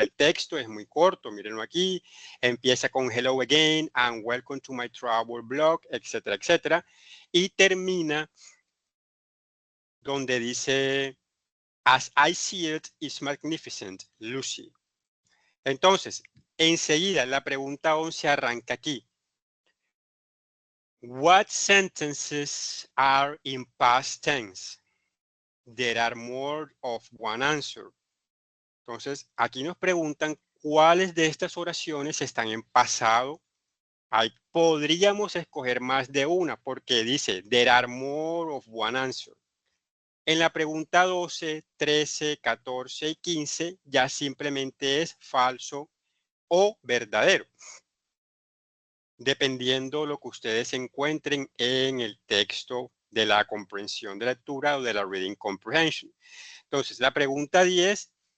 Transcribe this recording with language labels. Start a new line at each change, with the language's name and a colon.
Spanish: El texto es muy corto, mírenlo aquí, empieza con
English: hello again and welcome to my travel blog,
Spanish: etcétera, etcétera, y termina donde dice
English: as I see it is magnificent,
Spanish: Lucy. Entonces, enseguida la pregunta 11 arranca aquí.
English: What sentences are in past tense? There are more of one answer.
Spanish: Entonces, aquí nos preguntan cuáles de estas oraciones están en pasado. Podríamos escoger más de una porque dice,
English: there are more of one answer.
Spanish: En la pregunta 12, 13, 14 y 15 ya simplemente es falso o verdadero, dependiendo lo que ustedes encuentren en el texto de la comprensión de lectura o de la reading comprehension. Entonces, la pregunta 10